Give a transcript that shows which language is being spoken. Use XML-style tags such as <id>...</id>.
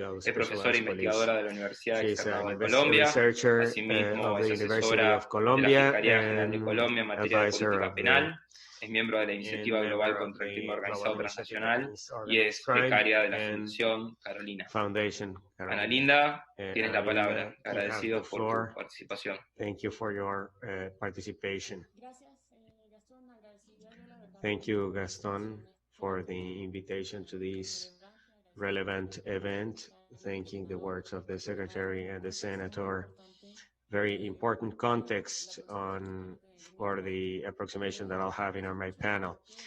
<es>Es profesora e investigadora de la Universidad Externado de Colombia, asimismo es asesora de la Fiscalía General de Colombia en materia de política penal, es miembro de la Iniciativa Global contra el Crimen Organizado Transnacional y es becaria de la Fundación Carolina. Analinda, tienes la palabra. Agradecido por tu participación.</es> <en>Thank you for your participation.</en> <es>Gracias, Gastón. Agradecido</es> <en>Thank you, Gaston, for the invitation to this relevant event. Thanking the words of the Secretary and the Senator. Very important context for the approximation that I'll have in my panel.</en>